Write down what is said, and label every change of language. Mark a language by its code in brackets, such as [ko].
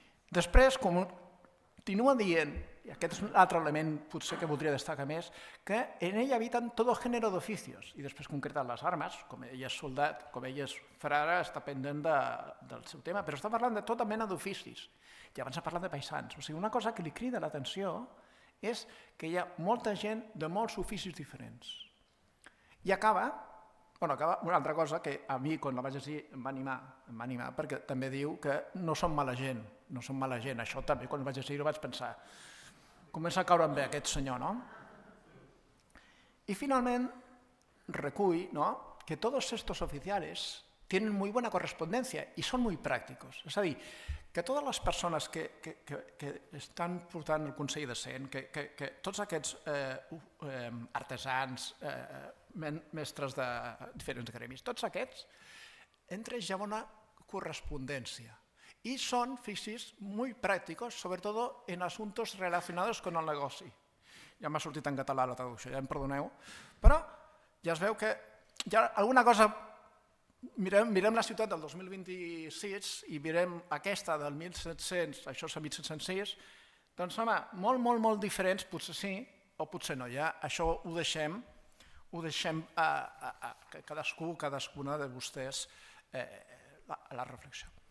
[ca] Després, continua dient, i aquest és un altre element potser que voldria destacar més, que en ell habiten [es] todo género d'oficios, [ca] i després concreta les armes, com ell és soldat, com ell és frare, està pendent del seu tema, però està parlant de tota mena d'oficis, i abans ha parlat de paisans. O sigui, una cosa que li crida l'atenció és que hi ha molta gent de molts oficis diferents. I acaba una altra cosa que a mi, quan la vaig llegir, em va animar, perquè també diu que no són mala gent, Això també, quan vaig llegir-ho vaig pensar, comença a caure bé aquest senyor, no? [es] Y [ca] finalment recull [es] que todos estos oficiales tienen muy buena correspondencia y son muy prácticos. [ca] És a dir, que totes les persones que estan portant el Consell de Cent, que tots aquests artesans, mestres de diferents gremis, tots aquests, entre ells hi ha una correspondència. [es] Y son, [ca] fixis, [es] muy prácticos, sobre todo en asuntos relacionados con el negoci. [ca] Ja m'ha sortit en català la traducció, ja em perdoneu, però ja es veu que hi ha alguna cosa... Mirem la ciutat del 2026 i mirem aquesta del 1700, això és el 1706, doncs home, molt diferents, potser sí o potser no, ja això ho deixem a cadascuna de vostès a la reflexió.